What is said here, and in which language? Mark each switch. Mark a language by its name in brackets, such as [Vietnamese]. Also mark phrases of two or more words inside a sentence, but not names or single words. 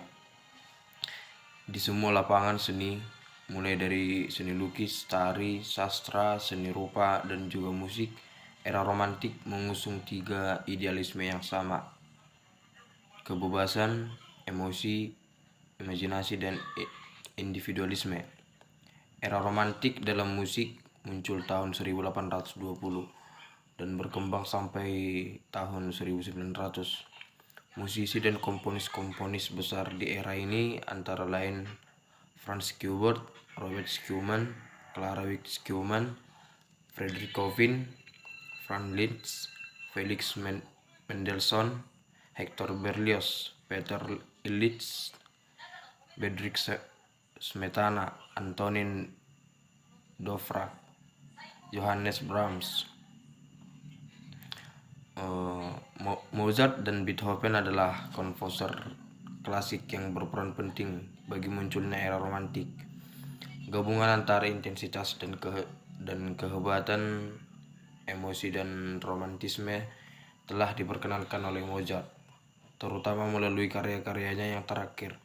[Indonesian] Di semua lapangan seni, mulai dari seni lukis, tari, sastra, seni rupa, dan juga musik, era romantik mengusung tiga idealisme yang sama: kebebasan, emosi, imajinasi, dan individualisme. Era romantik dalam musik muncul tahun 1820 dan berkembang sampai tahun 1900. Musisi dan komponis-komponis besar di era ini antara lain Franz Schubert, Robert Schumann, Clara Wieck-Schumann, Frederick Chopin, Franz Liszt, Felix Mendelssohn, Hector Berlioz, Peter Ilyich Bedřich Smetana, Antonin Dvořák, Johannes Brahms. Mozart dan Beethoven adalah komposer klasik yang berperan penting bagi munculnya era romantik. Gabungan antara intensitas dan kehebatan, emosi dan romantisme telah diperkenalkan oleh Mozart, terutama melalui karya-karyanya yang terakhir.